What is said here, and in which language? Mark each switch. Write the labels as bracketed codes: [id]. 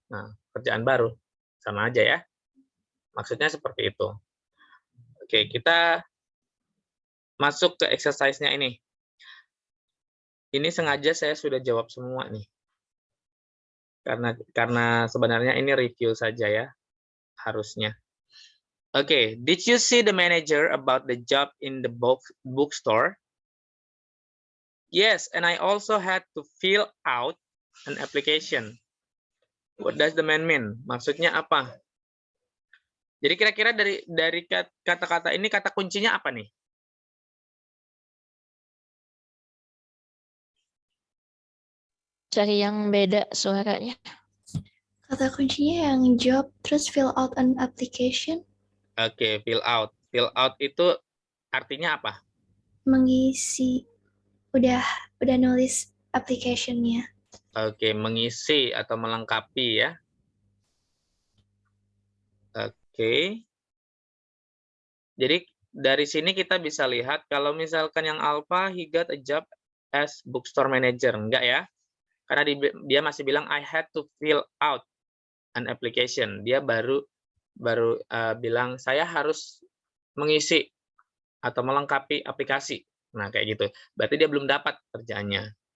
[id] Nah, kerjaan baru. Sama aja ya. Maksudnya seperti itu. Oke, kita masuk ke exercise-nya ini. Ini sengaja saya sudah jawab semua nih. Karena sebenarnya ini review saja ya, harusnya. [en] Oke, did you see the manager about the job in the bookstore? Yes, and I also had to fill out an application. What does the man mean? [id] Maksudnya apa? Jadi kira-kira dari kata-kata ini, kata kuncinya apa nih? Cari yang beda suaranya. Kata kuncinya yang job, terus [en] fill out an application. Oke, fill out. [id] Fill out itu artinya apa? Mengisi, udah nulis application-nya. Oke, mengisi atau melengkapi ya. Oke. Jadi dari sini kita bisa lihat kalau misalkan yang alpha, [en] he got a job as bookstore manager. [id] Enggak ya. Karena dia masih bilang [en] I had to fill out an application. [id] Dia baru bilang saya harus mengisi atau melengkapi aplikasi. Nah, kayak gitu. Berarti dia belum dapat kerjaannya.